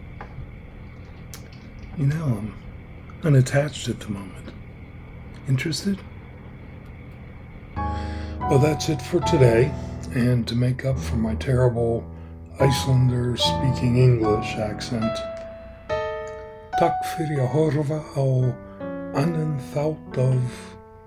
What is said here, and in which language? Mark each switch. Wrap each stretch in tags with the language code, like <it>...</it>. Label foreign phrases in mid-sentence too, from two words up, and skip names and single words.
<en>You know, I'm unattached at the moment. Interested? Well, that's it for today. And to make up for my terrible Icelander speaking English accent,</en> <is>takk fyrir að horfa á annan þátt of</is>